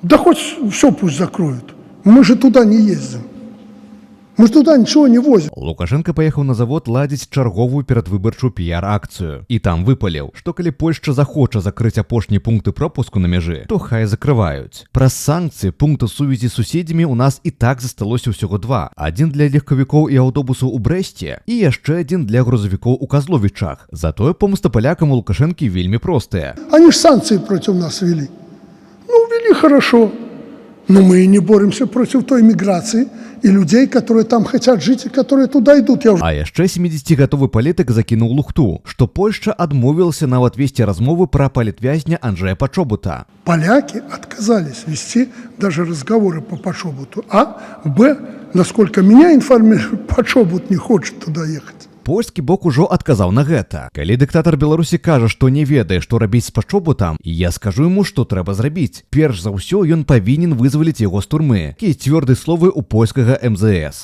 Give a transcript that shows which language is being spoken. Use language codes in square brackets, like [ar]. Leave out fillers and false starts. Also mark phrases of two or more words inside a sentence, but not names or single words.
[ru] Да хоть все пусть закроют. Мы же туда не ездим. Мы ж туда нічого не возім. [be] Лукашенко паехаў на завод ладзіць чарговую перадвыбарчую піяр-акцыю. І там выпаліў, што калі Польшча захоча закрыць апошнія пункты пропуску на мяжы, то хай закрываюць. Праз санкцыі пункта сувязі з суседзямі ў нас і так засталося ўсяго два. Адзін для легкавікоў і аўтобусаў у Брэсце і яшчэ адзін для грузавікоў у Казловічах. Затое помста палякам у Лукашэнкі вельмі простая. [ru] Они ж санкции против нас ввели. Ну, ввели хорошо. Но мы и не боремся против той миграции и людей, которые там хотят жить и которые туда идут. [be] А яшчэ 70-гатовы палітык закінуў лухту, што Польшча адмовілася нават весці размовы пра палітвязня Анджея Пачобута. [ru] Поляки отказались вести даже разговоры по Пачобуту. А, Б, насколько меня информируют, Пачобут не хочет туда ехать. [be] Польскі бок ужо адказаў на гэта. Калі дыктатар Беларусі кажа, што не ведае, што рабіць з Пачобутам, я скажу яму, што трэба зрабіць. Перш за ўсё ён павінен вызваліць яго з турмы. Такія цвёрдыя словы ў польскага МЗС.